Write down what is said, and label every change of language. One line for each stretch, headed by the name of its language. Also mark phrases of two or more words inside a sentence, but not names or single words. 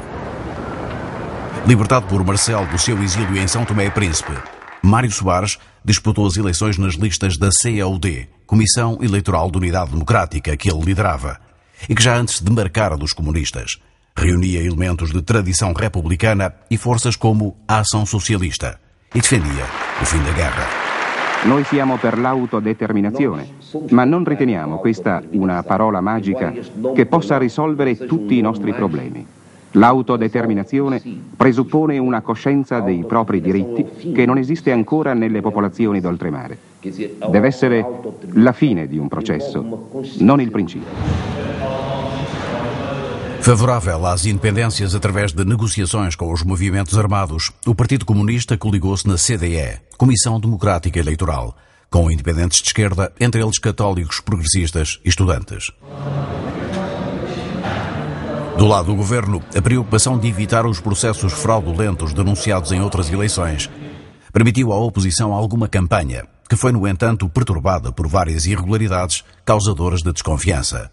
Portuguese: Libertado por Marcelo do seu exílio em São Tomé e Príncipe, Mário Soares disputou as eleições nas listas da CEUD, Comissão Eleitoral de Unidade Democrática, que ele liderava, e que já antes se demarcara dos comunistas. Reunia elementos de tradição republicana e forças como a Ação Socialista e defendia o fim da guerra.
Italian: Noi siamo per l'autodeterminazione, ma non riteniamo questa una parola magica che possa risolvere tutti i nostri problemi. L'autodeterminazione presuppone una coscienza dei propri diritti che non esiste ancora nelle popolazioni d'oltremare. Deve essere la fine di un processo, non il principio.
Portuguese: Favorável às independências através de negociações com os movimentos armados, o Partido Comunista coligou-se na CDE, Comissão Democrática Eleitoral, com independentes de esquerda, entre eles católicos, progressistas e estudantes. Do lado do governo, a preocupação de evitar os processos fraudulentos denunciados em outras eleições permitiu à oposição alguma campanha, que foi, no entanto, perturbada por várias irregularidades causadoras de desconfiança.